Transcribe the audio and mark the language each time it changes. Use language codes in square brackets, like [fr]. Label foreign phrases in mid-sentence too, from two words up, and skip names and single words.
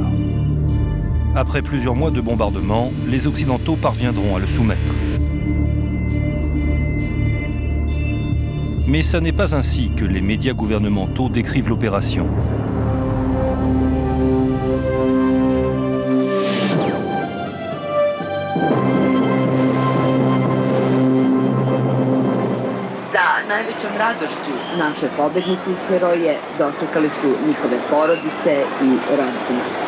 [fr] Après plusieurs mois de bombardements, les Occidentaux parviendront à le soumettre. Mais ça n'est pas ainsi que les médias gouvernementaux décrivent l'opération. [sr] Najvećom radošću naše pobednike i heroje dočekali su njihove porodice i rodbine.